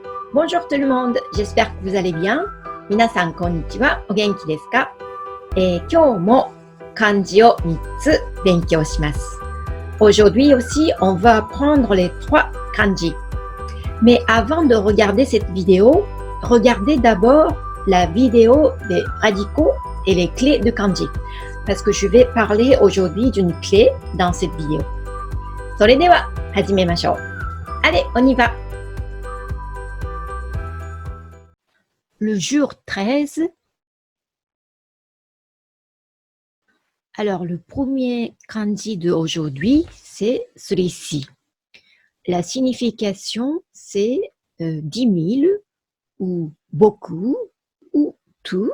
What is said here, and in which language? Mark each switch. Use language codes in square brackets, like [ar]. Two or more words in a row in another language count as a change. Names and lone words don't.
[fr] Bonjour tout le monde, j'espère que vous allez bien. [ja] 皆さんこんにちは、お元気ですか？今日も漢字を3つ勉強します。 [fr] Aujourd'hui aussi, on va apprendre les 3 kanji. Mais avant de regarder cette vidéo, regardez d'abord la vidéo des radicaux et les clés de kanji. Parce que je vais parler aujourd'hui d'une clé dans cette vidéo. [ja] それでは始めましょう。 [fr] Allez, on y va! Le jour 13. Alors, le premier kanji de aujourd'hui, c'est celui-ci. La signification, c'est 10 000 ou beaucoup ou tout.